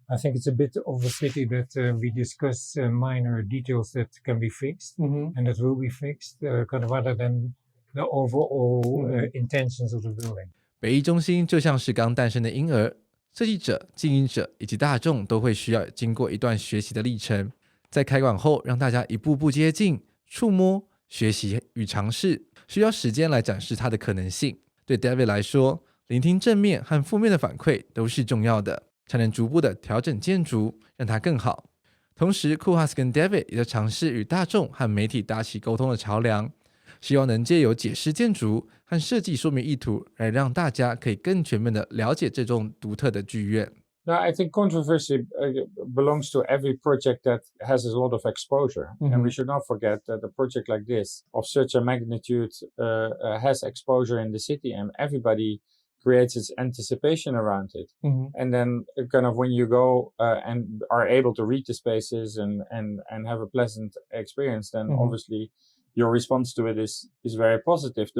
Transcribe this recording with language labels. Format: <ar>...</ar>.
<en>I think it's a bit of a pity that we discuss minor details that can be fixed and that will be fixed, kind of rather than the overall intentions of the building.</en> <zh>北艺中心就像是刚诞生的婴儿，设计者、经营者以及大众都会需要经过一段学习的历程。在开馆后，让大家一步步接近、触摸、学习与尝试，需要时间来展示它的可能性。对 David 来说，聆听正面和负面的反馈都是重要的，才能逐步的调整建筑，让它更好。同时 Koolhaas 跟 David 也在尝试与大众和媒体搭起沟通的桥梁，希望能借由解释建筑和设计说明意图，来让大家可以更全面的了解这栋独特的剧院。</zh> <en>Now, I think controversy belongs to every project that has a lot of exposure. And we should not forget that a project like this, of such a magnitude, has exposure in the city, and everybody creates its anticipation around it. And then kind of when you go and are able to read the spaces and have a pleasant experience, then obviously your response to it is very positive.</en>